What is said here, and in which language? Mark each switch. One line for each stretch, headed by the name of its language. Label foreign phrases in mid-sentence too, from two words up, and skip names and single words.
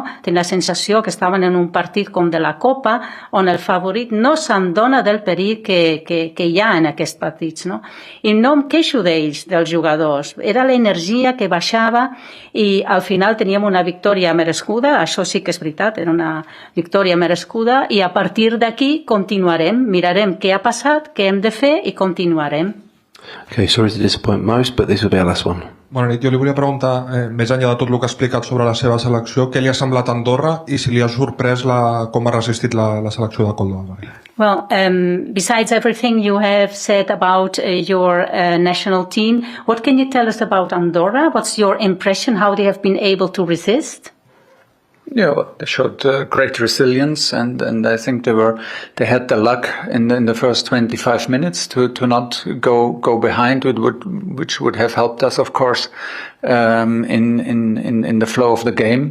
Catalan: Tenia la sensació que estaven en un partit com de la Copa, on el favorit no se'n dona del perill que hi ha en aquests partits, no? I no em queixo d'ells, dels jugadors. Era l'energia que baixava, i al final teníem una victòria merescuda. Això sí que és veritat, era una victòria merescuda, i a partir d'aquí continuarem, mirarem què ha passat, què hem de fer, i continuarem.
English: Okay, sorry to disappoint most, but this will be our last one.
Catalan: Bona nit, jo li volia preguntar, més enllà de tot el que ha explicat sobre la seva selecció, què li ha semblat Andorra i si li ha sorprès com ha resistit la selecció de Coldova.
English: Well, besides everything you have said about your national team, what can you tell us about Andorra? What's your impression, how they have been able to resist? Yeah, well, they showed great resilience, and I think they had the luck in the first 25 minutes to not go behind, which would have helped us, of course, in the flow of the game.